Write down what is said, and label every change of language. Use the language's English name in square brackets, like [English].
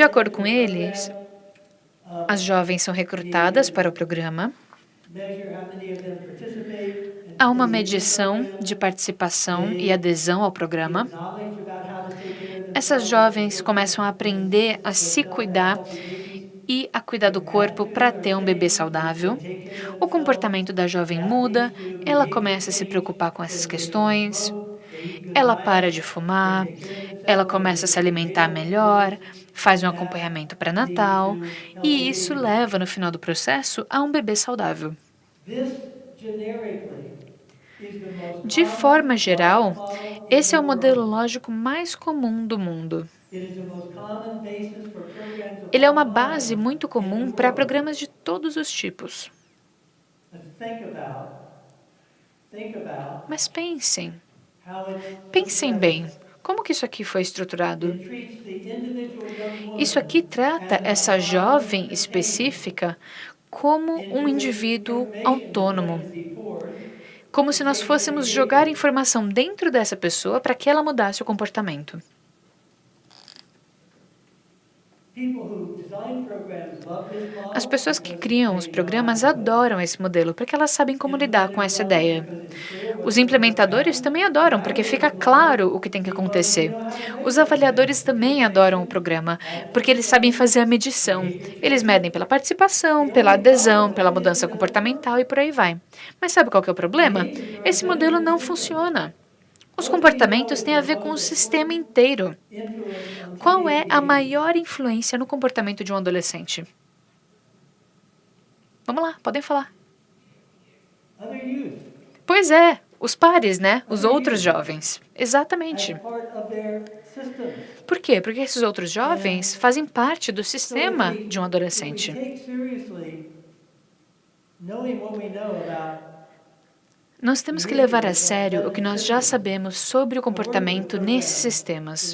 [Portuguese] De acordo com eles, as jovens são recrutadas para o programa, [English] measure how many of them participate, [Portuguese] há uma medição de participação e adesão ao programa. [English] knowledge about how to take care of [Portuguese] Essas jovens começam a aprender a se cuidar e a cuidar do corpo para ter um bebê saudável. O comportamento da jovem muda, ela começa a se preocupar com essas questões, ela para de fumar, ela começa a se alimentar melhor, faz um acompanhamento pré-natal, e isso leva, no final do processo, a um bebê saudável. [English] this generically is the most [Portuguese] De forma geral, esse é o modelo lógico mais comum do mundo. [English] it is the most common basis for programs of [Portuguese] Ele é uma base muito comum para programas de todos os tipos. [English] think about [Portuguese] Mas pensem, [English] how [Portuguese] pensem bem, como que isso aqui foi estruturado? [English] it treats the individual young woman [Portuguese] Isso aqui trata essa jovem específica como um indivíduo autônomo, como se nós fôssemos jogar informação dentro dessa pessoa para que ela mudasse o comportamento. [English] people who design programs love this model [Portuguese] As pessoas que criam os programas adoram esse modelo porque elas sabem como lidar com essa ideia. Os implementadores também adoram porque fica claro o que tem que acontecer. Os avaliadores também adoram o programa porque eles sabem fazer a medição. Eles medem pela participação, pela adesão, pela mudança comportamental e por aí vai. Mas sabe qual que é o problema? Esse modelo não funciona. Os comportamentos têm a ver com o sistema inteiro. Qual é a maior influência no comportamento de um adolescente? Vamos lá, podem falar. [English] other youth [Portuguese] Pois é, os pares, né? Os outros jovens. Exatamente. [English] as part of their systems. [Portuguese] Por quê? Porque esses outros jovens fazem parte do sistema de um adolescente. [English] Take seriously knowing what we know about [Portuguese] Nós temos que levar a sério o que nós já sabemos sobre o comportamento nesses sistemas.